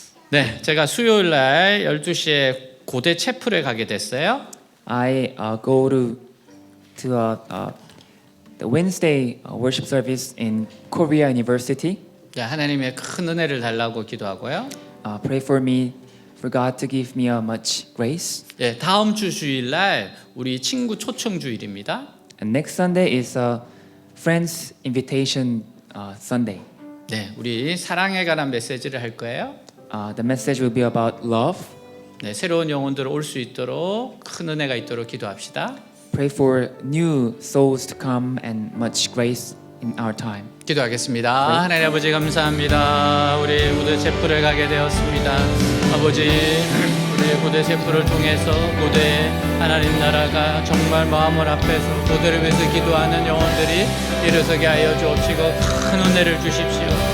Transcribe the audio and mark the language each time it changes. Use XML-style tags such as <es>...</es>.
<ko>네, 제가 수요일 날 12시에 고대 채플에 가게 됐어요.</ko> <en>I go to the Wednesday worship service in Korea University.</en> <ko>네, 하나님의 큰 은혜를 달라고 기도하고요.</ko> <en>Pray for me, for God to give me much grace.</en> <ko>네, 다음 주 주일 날 우리 친구 초청 주일입니다.</ko> <en>And next Sunday is a friends invitation Sunday.</en> <ko>네, 우리 사랑에 관한 메시지를 할 거예요.</ko> <en>The message will be about love.</en> <ko>네, 새로운 영혼들 올 수 있도록 큰 은혜가 있도록 기도합시다.</ko> <en>Pray for new souls to come and much grace in our time.</en> <ko>기도하겠습니다. 하나님 아버지 감사합니다. 우리 고대 제프를 가게 되었습니다. 아버지, 우리 고대 제프를 통해서 고대 하나님 나라가 정말 마음을 앞에서 고대를 위해서 기도하는 영혼들이 일어서게 하여 주옵시고 큰 은혜를 주십시오.</ko>